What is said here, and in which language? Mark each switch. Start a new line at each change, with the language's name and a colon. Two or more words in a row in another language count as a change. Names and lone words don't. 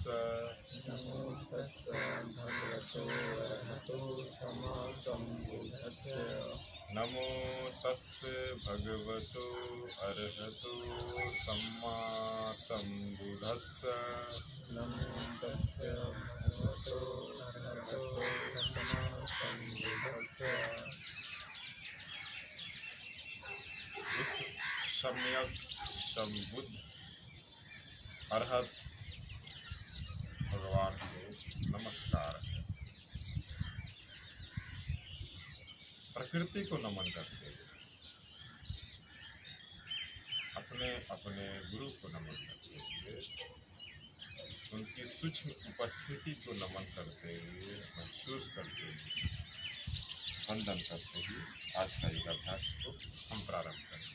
Pali: नमो तस्य भगवतो अरहतो सम्मा सम्बुद्धस्य। नमो तस्य भगवतो अरहतो सम्मा सम्बुद्धस्य। नमो तस्य भगवतो अरहतो सम्मा सम्बुद्धस्य।
Hindi: उस सम्यक संबुद्ध अरहत भगवान को नमस्कार है। प्रकृति को नमन करते हुए, अपने अपने गुरु को नमन करते हुए, उनकी सूक्ष्म उपस्थिति को नमन करते हुए, महसूस करते हुए, वंदन करते हुए आज का योगाभ्यास को हम प्रारंभ करेंगे।